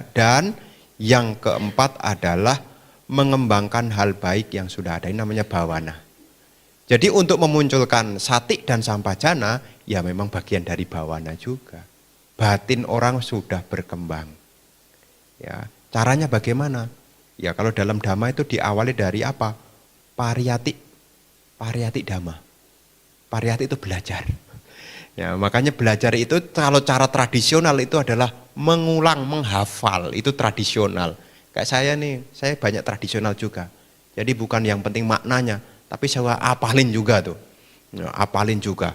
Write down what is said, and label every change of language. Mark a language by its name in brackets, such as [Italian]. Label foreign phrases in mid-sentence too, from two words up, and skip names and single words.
[Indonesian] Dan yang keempat adalah mengembangkan hal baik yang sudah ada. Ini namanya bawana. Jadi untuk memunculkan Sati dan Sampajana, ya memang bagian dari bawana juga. Batin orang sudah berkembang. Ya, caranya bagaimana? Ya kalau dalam Dhamma itu diawali dari apa? [Pali] Pariyati Dhamma. [Indonesian] Pariyati itu belajar. Ya, makanya belajar itu kalau cara tradisional itu adalah mengulang, menghafal, itu tradisional. Kayak saya nih, saya banyak tradisional juga. Jadi bukan yang penting maknanya, tapi saya apalin juga tuh. Ya, apalin juga.